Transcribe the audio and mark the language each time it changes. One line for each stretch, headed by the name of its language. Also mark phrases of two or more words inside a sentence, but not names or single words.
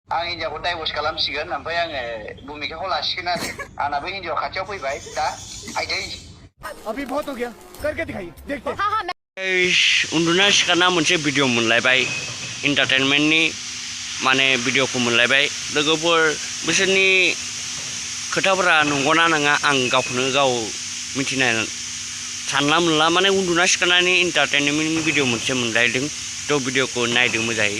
Bodo: आं हिन्जावखौ डाइभर्स खालामसिगोन ओमफ्राय आङो भुमिकाखौ लासिगोन आरो आंनाबो हिन्जाव खाथियाव फैबाय दा आइदै
Hindi: अभी बहुत हो गया करके दिखाइए देखते
Bodo: उन्दुना सिखारना मोनसे भिडिअ मोनलायबाय इन्टारटेनमेन्टनि माने भिडिअखौ मोनलायबाय लोगोफोर बिसोरनि खोथाफोरा नंगौना नङा आं गावखौनो गाव मिथिनाय सानला मोनला माने उन्दुना सिखारनानै इन्टारटेनमेन्टनि भिडिअ मोनसे मोनलायदों थ' भिडिअखौ नायदों मोजाङै